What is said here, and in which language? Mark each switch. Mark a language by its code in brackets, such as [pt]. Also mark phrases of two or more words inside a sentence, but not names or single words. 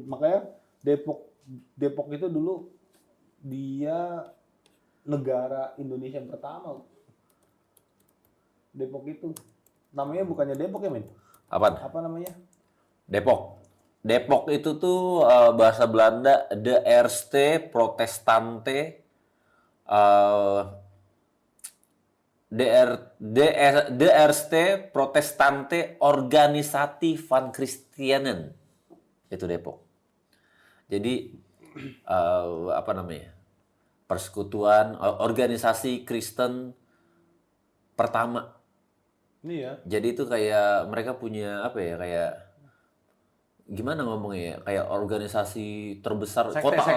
[id] Makanya Depok itu dulu dia negara Indonesia yang pertama. Depok itu namanya bukannya Depok ya men? Apaan? Apa namanya? Depok. Depok itu tuh bahasa Belanda [nl] de Eerste Protestante de Eerste Protestante Organisatie van Christianen. [id] Itu Depok. Jadi apa namanya? Persekutuan organisasi Kristen pertama. Iya. Jadi itu kayak mereka punya apa ya, kayak gimana ngomongnya ya, kayak organisasi terbesar kota lah